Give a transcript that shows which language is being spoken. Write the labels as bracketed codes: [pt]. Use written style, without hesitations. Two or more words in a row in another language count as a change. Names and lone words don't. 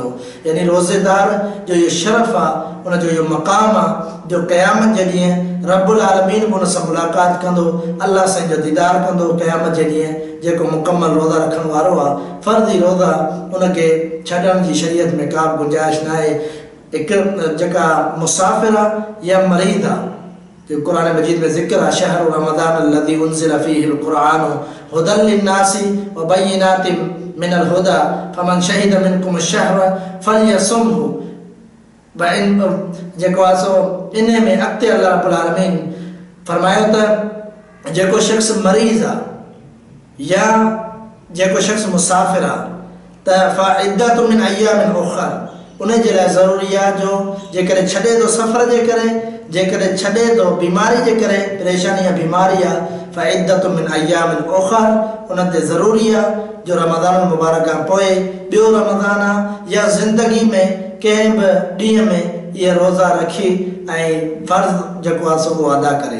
[sd] यानी रोज़ेदार जो इहो शरफ़ आहे, उनजो इहो मक़ाम आहे जो क़यामत जे ॾींहुं [ar] رب العالمين [sd] बि उन सां मुलाक़ात कंदो, अल्लाह साईं जो दीदार कंदो क़यामत जे ॾींहुं। जेको मुकमल रोज़ा रखण वारो आहे, फ़र्ज़ी रोज़ा उनखे छॾण जी शरीयत में का बि गुंजाइश न आहे। हिकु जेका मुसाफ़िर आहे या मरीज़ आहे, जो क़ुरान मजीद में ज़िक्र आहे [ar] شهر رمضان الذي أنزل فيه القرآن هدى للناس وبينات من الهدى فمن شهد منكم الشهر فليصمه. [sd] जेको आहे सो इन में अॻिते अल्लाह [ar] رب العالمين [sd] फरमायो त जेको शख़्स मरीज़ आहे या जेको शख़्स मुसाफ़िर आहे त [ar] فعدة من أيام أخر, [sd] उन जे लाइ ज़रूरी आहे जो जेकॾहिं छॾे थो सफ़र जे करे, जेकॾहिं छॾे थो बीमारी जे करे, परेशानी या बीमारी आहे, [ar] فعدة من أيام أخر, [sd] उन ते ज़रूरी आहे जो रमज़ान मुबारक खां पोइ ॿियो रमज़ान आहे या ज़िंदगी में कंहिं बि ॾींहं में इहे रोज़ा रखी ऐं फ़र्ज़ जेको आहे सो उहो अदा करे।